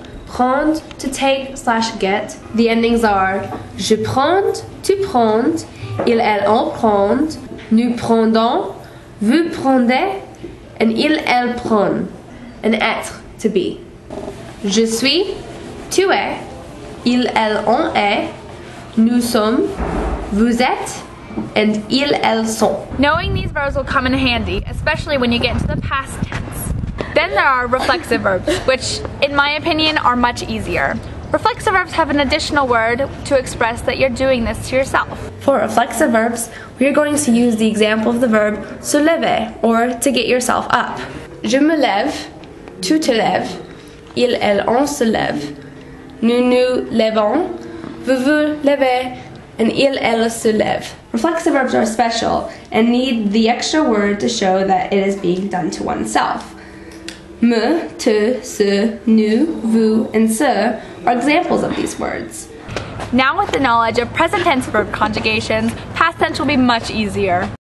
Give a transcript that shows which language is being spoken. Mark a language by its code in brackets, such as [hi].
[fr] Prendre, [en] to take / get. The endings are [fr] je prends, tu prends, ils, elles, on prend, nous prendons, vous prenez, [en] and [fr] ils, elles prennent. [en] And être, to be. [fr] Je suis, tu es, ils, elles, on est, nous sommes, vous êtes, [en] and [fr] ils, elles sont. [en] Knowing these verbs will come in handy, especially when you get into the past tense. Then there are reflexive verbs, which, in my opinion, are much easier. Reflexive verbs have an additional word to express that you're doing this to yourself. For reflexive verbs, we are going to use the example of the verb se lever, or to get yourself up. [fr] Je me lève, tu te lèves, il, elle, on se lève, nous nous lèvons, vous vous levez, [en] and [fr] il, elle se lève. [en] Reflexive verbs are special and need the extra word to show that it is being done to oneself. Me, te, se, nous, vous, and ce are examples of these words. Now with the knowledge of present tense verb conjugations, past tense will be much easier.